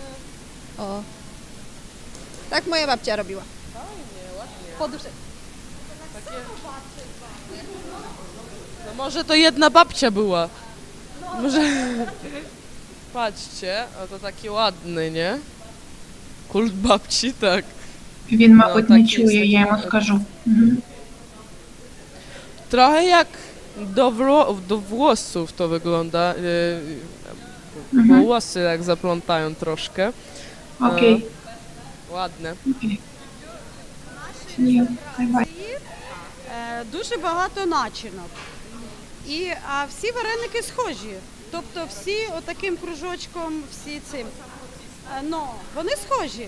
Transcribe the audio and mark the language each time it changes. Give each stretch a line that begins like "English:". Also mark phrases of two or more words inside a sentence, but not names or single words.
Polish: O, tak moja babcia robiła. Fajnie, ładnie. Poduszek. Takie... No może to jedna babcia była. Może... Patrzcie, to taki ładny, nie? Kult babci, tak.
Ukrainian: Він, мабуть, не такі чує, я йому такі. скажу. Мгм.
Polish: Trochę jak do włosów to wygląda. Włosy jak zaplątają troszkę. Окей. Ładne.
Ukrainian: Окей. Ні, бай-бай. Дуже багато начинок. А всі вареники схожі. Тобто всі отаким кружочком, всі цим. Вони схожі.